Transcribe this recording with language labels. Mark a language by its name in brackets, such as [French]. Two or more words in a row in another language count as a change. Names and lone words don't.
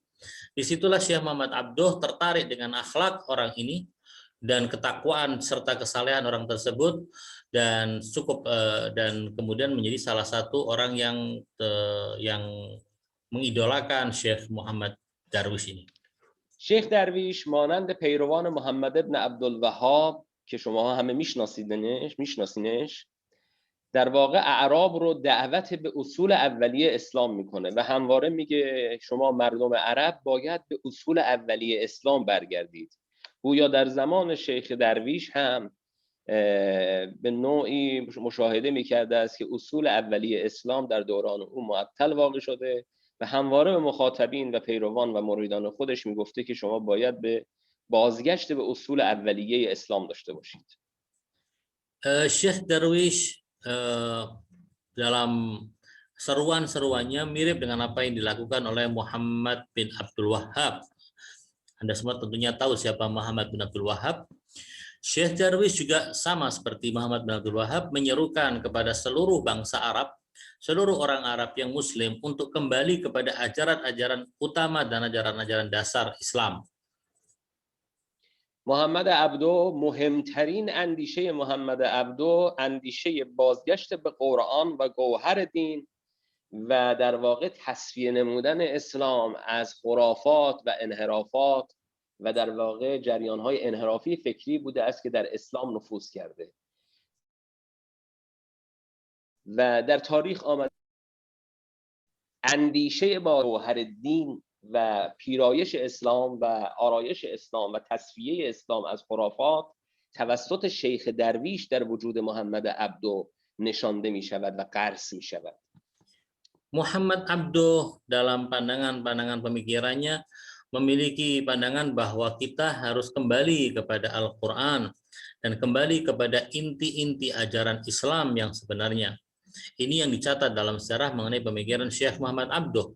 [Indonesian] Disitulah Syekh Muhammad Abduh tertarik dengan akhlak orang ini dan ketakwaan serta kesalehan orang tersebut, dan dan kemudian menjadi salah satu orang yang mengidolakan Syekh Muhammad Darwish ini. [Persian] شیخ درویش مانند پیروان محمد ابن عبدالوهاب که شما همه میشناسینش در واقع اعراب رو دعوت به اصول اولیه اسلام میکنه و همواره میگه شما مردم عرب باید به اصول اولیه اسلام برگردید. گویا در زمان شیخ درویش هم به نوعی مشاهده میکرده است که اصول اولیه اسلام در دوران او معطل واقع شده و همواره به مخاطبین و پیروان و مریدان خودش میگفته که شما باید به بازگشت به اصول اولیه اسلام داشته باشید. [Indonesian] Syekh Darwish dalam seruan-seruannya mirip dengan apa yang dilakukan oleh Muhammad bin Abdul Wahhab. Anda semua tentunya tahu siapa Muhammad bin Abdul Wahhab. Syekh Darwish juga sama seperti Muhammad bin Abdul Wahhab menyerukan kepada seluruh bangsa Arab, seluruh orang Arab yang Muslim untuk kembali kepada ajaran-ajaran utama dan ajaran-ajaran dasar Islam. [Persian] محمد عبدو مهمترین اندیشه محمد عبدو اندیشه بازگشت به قرآن و گوهر دین و در واقع تصفیه نمودن اسلام از خرافات و انحرافات و در واقع جریان‌های انحرافی فکری بوده است که در اسلام نفوذ کرده و در تاریخ آمد اندیشه با گوهر دین و پیرایش اسلام و آرایش اسلام و تصفیه اسلام از خرافات توسط شیخ درویش در وجود محمد عبدو نشانده می شود و غرس می شود. [Indonesian] Muhammad Abduh dalam pandangan pemikirannya memiliki pandangan bahwa kita harus kembali kepada Al-Quran dan kembali kepada inti-inti ajaran Islam yang sebenarnya. Ini yang dicatat dalam sejarah mengenai pemikiran Syekh Muhammad Abduh.